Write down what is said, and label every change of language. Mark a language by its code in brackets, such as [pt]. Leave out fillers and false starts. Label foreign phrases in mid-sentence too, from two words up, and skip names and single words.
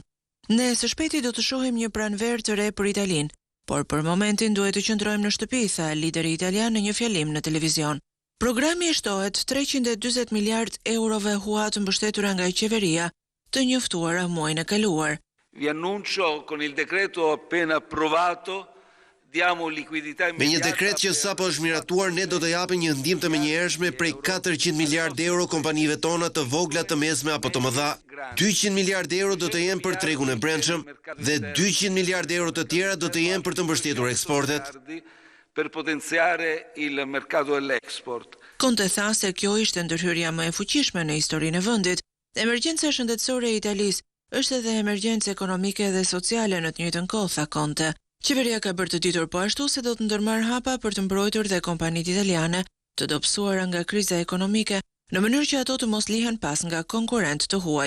[sq] Ne së shpejti do të shohim një pranverë të re për Italinë, por për momentin duhet të qëndrojmë në shtëpi, tha lideri italian në një fjalim në televizion. Programi i shtohet 340 miliard eurove huat mbështetura nga qeveria të njoftuara muajin e kaluar. [it] Vi annuncio con il decreto appena approvato [sq] Me një dekret që sapo është miratuar, ne do të japim një ndihmë të menjëhershme prej 400 miliardë euro kompanive tona të vogla, të mesme apo të mëdha. 200 miliardë euro do të jenë për tregun e brendshëm dhe 200 miliardë euro të tjera do të jenë për të mbështetur eksportet. [it] Per potenziare il mercato dell'export. [sq] Conte tha se kjo ishte ndërhyrja më e fuqishme në historinë e vendit. Emergjenca shëndetësore e Italisë është edhe emergjencë ekonomike dhe sociale në të njëjtën kohë, tha Conte. Qeveria ka bërë të ditur po ashtu se do të ndërmarrë hapa për të mbrojtur dhe kompanitë italiane të dobësuara nga kriza ekonomike në mënyrë që ato të mos lihen pas nga konkurrent të huaj.